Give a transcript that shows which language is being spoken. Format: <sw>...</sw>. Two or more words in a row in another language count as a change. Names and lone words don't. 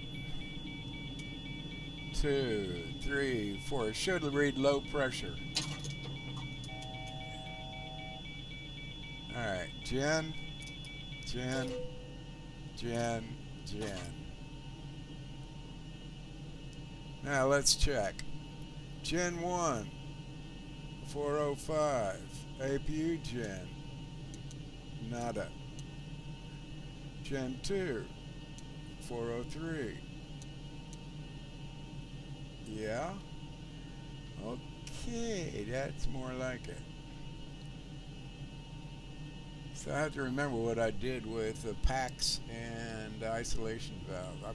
<en>2, 3, 4. It should read low pressure. Alright, Gen, Gen, Gen, Gen. Now let's check. Gen 1, 405. APU Gen. Nada. Gen 2, 403. Yeah? Okay, that's more like it. So I have to remember what I did with the packs and the isolation valve.</en>